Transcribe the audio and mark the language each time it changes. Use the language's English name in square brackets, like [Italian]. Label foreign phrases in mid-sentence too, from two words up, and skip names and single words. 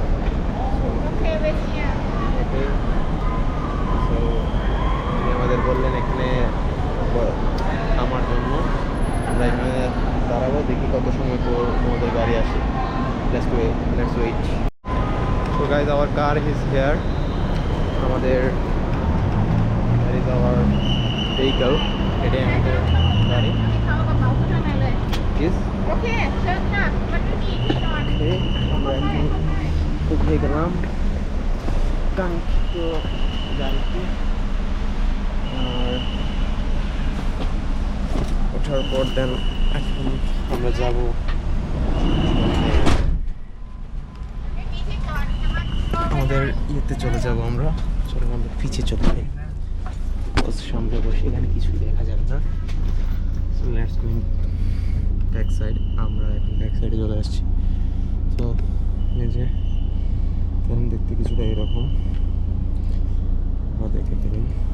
[Bangla] সো উনি আমাদের বললেন এখানে আমার জন্য, আমরা এখানে দাঁড়াবো, দেখি কত সময় পর আমাদের গাড়ি আসে। [English] Let's wait. So guys, our car is here. [Bangla] আমাদের [English] that is our vehicle, [Bangla] এটাই আমাদের গাড়ি। ইস [Thai] โอเคเชิญค่ะวันนี้ที่นอน [Bangla] ওকে, আমরা এখন উঠে গেলাম কাঙ্ক্ষিত গাড়িতে। আর ওঠার পর দেন এখন আমরা যাব [Thai] ไม่มีที่จอดนะคะ [Bangla] আমাদের ইয়েতে চলে যাব আমরা। চলো আমরা পিছিয়ে চলে যাই, বাস সামনে বসে এখানে কিছুই দেখা যাবে না। [English] So let's go back side. [Bangla] আমরা এখন [English] back side-e [Bangla] চলে আসছি। তো এই যে ফিল্ম দেখতে কিছুটা এরকম, দেখে ফেলুন।